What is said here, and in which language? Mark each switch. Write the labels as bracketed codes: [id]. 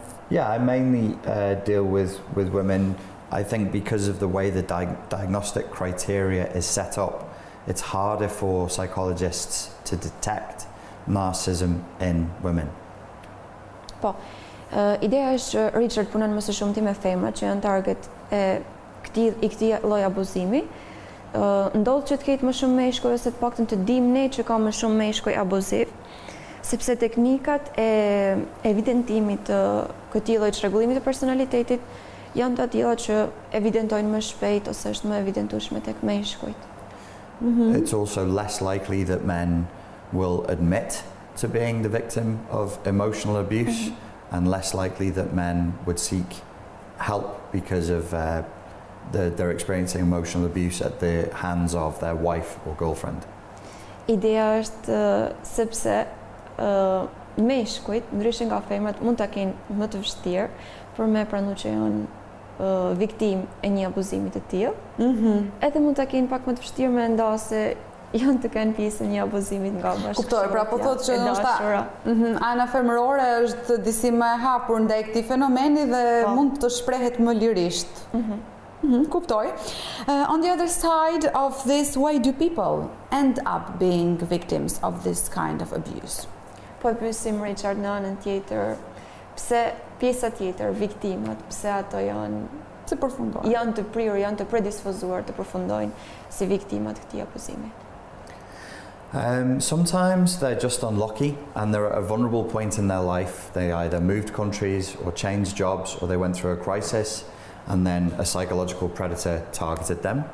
[en] Yeah, I mainly deal with women. I think because of the way the diagnostic criteria is set up, it's harder for psychologists to detect narcissism in women. [sq] Po. Ideja është që Richard punon më së shumti me femrat që janë target I këtij lloji abuzimi. Ndodh që të ketë më shumë meshkuj ose të paktën të dimë ne që ka më shumë meshkuj abuziv, sepse teknikat e evidentimit të këtij lloji çrregullimi të personalitetit janë të tilla që evidentojnë më shpejt ose është më evidentueshme tek meshkujt. [en] It's also less likely that men will admit to being the victim of emotional abuse. And less likely that men would seek help because of they're experiencing emotional abuse at the hands of their wife or girlfriend. [sq] Ideja është sepse meshkujt, ndryshe nga femrat, mund ta kenë më të vështirë për me pranu që janë viktim e një abuzimi të tillë. Edhe mund ta kenë pak më të vështirë me nda se janë të kenë pjesë një abuzimit nga bashkëshortja. Kuptoj, pra po thotë që ndoshta ana femërore është disi më e hapur ndaj këtij fenomeni dhe mund të shprehet më lirisht. Kuptoj. [en] On the other side of this, why do people end up being victims of this kind of abuse? [sq] Po pyesim Richard në anën tjetër, pse pjesa tjetër, viktimat, pse ato janë përfundojnë? Janë të prirur, janë të predispozuar të përfundojnë si viktimat këtij abuzimi. [en] Sometimes they're just unlucky and they're at a vulnerable point in their life. They either moved countries or changed jobs or they went through a crisis and then a psychological predator targeted them.